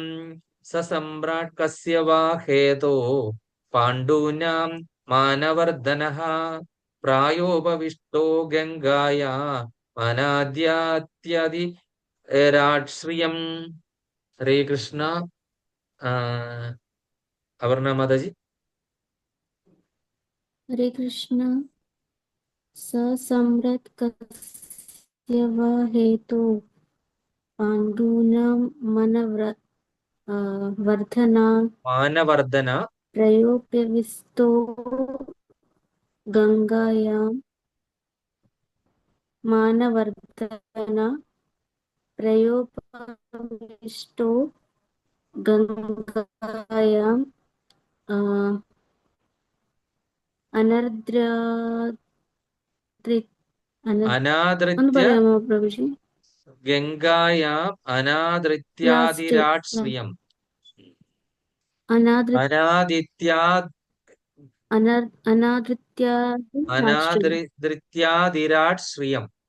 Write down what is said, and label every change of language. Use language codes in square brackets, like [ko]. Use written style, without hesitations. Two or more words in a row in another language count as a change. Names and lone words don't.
[sa] സമ്രാട് കസ്യ വാ ഹേതോ പാണ്ഡൂനാം മാനവർദ്ധനഃ പ്രായോപവിഷ്ടോ ഗംഗായാ അനാദ്യാദ്യരാശ്രിയം. [ml] ഹരേ കൃഷ്ണ. അപർണ മാതാജി. [sa] हरे कृष्ण। सम्राट् कस्य वा हेतो पाण्डूनां മാനവർദ്ധന प्रयोप्यविस्तो गङ्गायां मानवर्धन प्रयोपविष्टो गङ्गायां [ml] ഒന്ന് പറയാമോ പ്രഭുജി? [sa] ഗംഗായാം അനാദൃത്യാദിരാട് ശ്രിയം. അനാദൃത്യാദിരാട് ശ്രിയം.